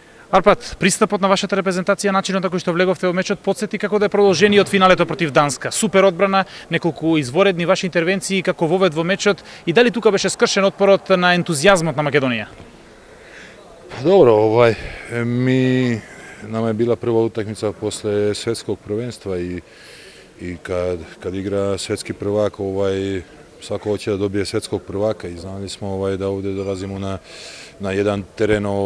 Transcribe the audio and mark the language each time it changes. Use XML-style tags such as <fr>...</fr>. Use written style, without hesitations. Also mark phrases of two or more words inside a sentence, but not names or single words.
<mk>Арпад, пристапот на вашата репрезентација, начинот на кој што влеговте во мечот, потсети како да е продолжение од финалето против Данска. Супер одбрана, неколку изворедни ваши интервенции како вовед во мечот и дали тука беше скршен отпорот на ентузијазмот на Македонија?</mk> <sr>Dobro, nama je bila prva utakmica posle svetskog prvenstva i kad igra svetski prvak, svako hoće da dobije svetskog prvaka i znali smo da ovdje dolazimo na jedan teren</sr>